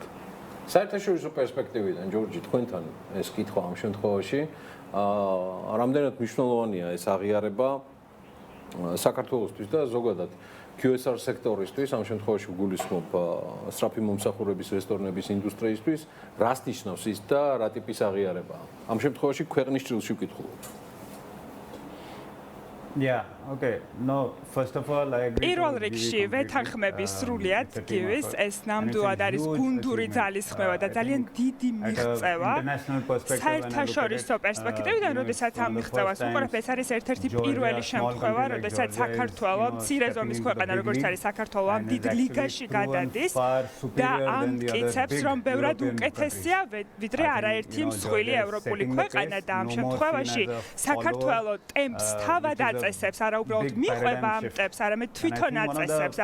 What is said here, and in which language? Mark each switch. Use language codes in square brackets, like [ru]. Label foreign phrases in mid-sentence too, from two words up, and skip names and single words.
[ka] საერთაშორისო პერსპექტივიდან ჯორჯი თქვენთან ეს კითხვა ამ შემთხვევაში რამდენად მნიშვნელოვანია ეს აღიარება საქართველოსთვის და ზოგადად QSR სექტორისთვის ამ შემთხვევაში გულისხმობ სწრაფი მომსახურების რესტორნების ინდუსტრიისთვის რას ნიშნავს ის და რა ტიპის აღიარებაა ამ შემთხვევაში ქვეყნის ჭრილში ვკითხულობ [en] Yeah, okay. No, first of all, I agree. [ka] პირველ რიგში ვეთანხმები სრულიად გივის ეს ნამდვილად არის გუნდური ძალისხმევა და ძალიან დიდი მიღწევა. საერთაშორისო პერსპექტივიდან, როდესაც ამ მიღწევას უყურებ, ეს არის ერთ-ერთი პირველი შემთხვევა, როდესაც საქართველოს მცირე ზომის ქვეყანა, როგორც არის საქართველოს ამ დიდ ლიგაში გადადის და ამტკიცებს, რომ ბევრად უკეთესია ვიდრე არაერთი მსხვილი ევროპული ქვეყანა და ამ შემთხვევაში საქართველოს ტემპს თავად აწესებს, არა უბრალოდ მიყვება ამ ტემპს, არამედ თვითონ აწესებს.